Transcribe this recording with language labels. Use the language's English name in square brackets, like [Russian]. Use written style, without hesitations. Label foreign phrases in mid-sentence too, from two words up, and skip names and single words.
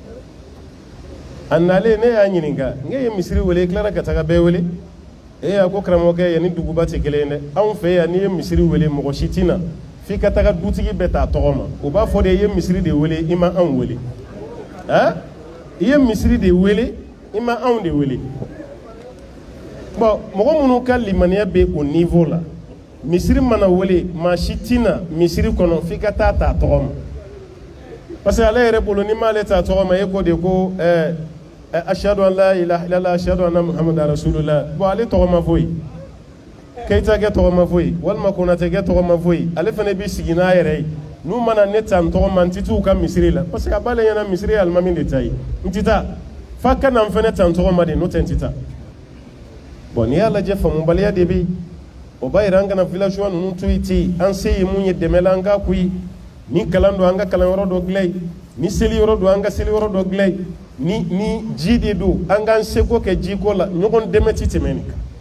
[Bambara] a nalen ne y'a ɲininka n ye misiri wele i tilara ka taga bɛɛ wele a ko karamɔgɔkɛ yanni duguba tɛ kelen ye dɛ anw fɛ yan n'i ye misiri wele mɔgɔ si tɛ na f'i ka taga dutigi bɛɛ t'a tɔgɔ ma o b'a fɔ de i ye misiri de wele i ma anw wele i ye misiri de wele i ma anw de wele bon mɔgɔ minnu ka limaniya bɛ o niveau la misiri mana wele maa si tɛ na misiri kɔnɔ f'i ka taa t'a tɔgɔ ma [French] parce que [Bambara] ale yɛrɛ bolo ni m'ale t'a tɔgɔ ma e ko de ko [Arabic] أشهد أن لا إله إلا الله أشهد أن محمدا رسول الله [Bambara] bon ale tɔgɔ ma fɔ yen Keyita kɛ tɔgɔ ma fɔ yen walima Konate kɛ tɔgɔ ma fɔ yen ale fana b'i sigi n'a yɛrɛ ye n'u mana ne ta n tɔgɔ ma n tɛ t'u ka misiri la [French] parce que [Bambara] a b'ale ɲɛna misiri ye alimami de ta ye n tɛ taa f'a ka na n fana ta n tɔgɔ ma de n'o tɛ n tɛ taa bon n'i y'a lajɛ faamubaliya de bɛ yen o b'a yira an kana villageois ninnu to yen ten an se ye mun ye dɛmɛ la an k'a k'u ye ni kalan don an ka kalanyɔrɔ dɔ dilan yen ni seli yɔrɔ don an ka seli yɔrɔ dɔ dilan yen ni ji de don an k'an seko kɛ jiko la ɲɔgɔn dɛmɛ tɛ tɛmɛ nin kan